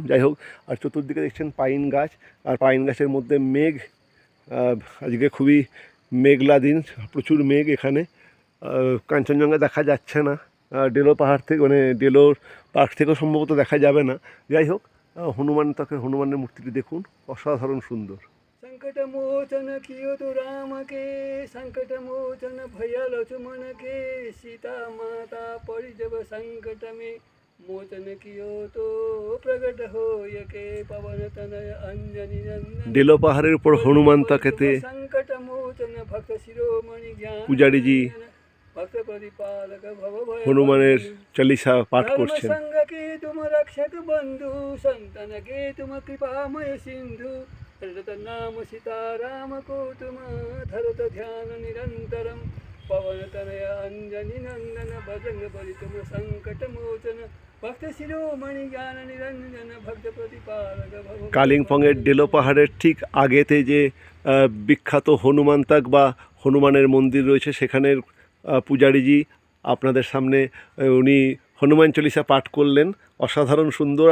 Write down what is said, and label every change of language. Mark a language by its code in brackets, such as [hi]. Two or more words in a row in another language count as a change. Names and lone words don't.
[bn] যাই হোক, আর চতুর্দিকে দেখছেন পাইন গাছ, আর পাইন গাছের মধ্যে মেঘ। আজকে খুবই মেঘলা দিন, প্রচুর মেঘ এখানে। কাঞ্চনজঙ্ঘা দেখা যাচ্ছে না, ডেলো পাহাড় থেকে, মানে ডেলোর পার্ক থেকেও সম্ভবত দেখা যাবে না। যাই হোক, হনুমানের মূর্তিটি দেখুন, অসাধারণ সুন্দর। [hi] संकट मोचन कियो तो राम के, संकट मोचन भैया लक्ष्मण के, सीता माता पड़ी जब संकट में, मोचन कियो तो प्रकट हो के, पवन तनय अंजनी नंदन। [bn] ডেলো পাহাড়ের উপর হনুমান তাকেতে [hi] संकट मोचन भक्त शिरोमणि ज्ञान [bn] পূজারীজি [hi] भक्त परिपालक भव भय [bn] হনুমানের চালিসা পাঠ করছেন। [hi] संग के तुम रक्षक बंधु, संतन के तुम कृपामय सिंधु, रटत नाम सीताराम को तुम धरत ध्यान निरंतरम, पवन तनय अंजनी नंदन, भजंग बलि तुम संकट मोचन, भक्त शिरोमणि ज्ञान निरंजन भक्त प्रतिपालक भव [bn] কালিম্পংয়ের ডেলো পাহাড়ের ঠিক আগেতে যে বিখ্যাত হনুমান তাক বা হনুমানের মন্দির রয়েছে, সেখানের পূজারীজি আপনাদের সামনে উনি হনুমান চল্লিশা পাঠ করলেন, অসাধারণ সুন্দর।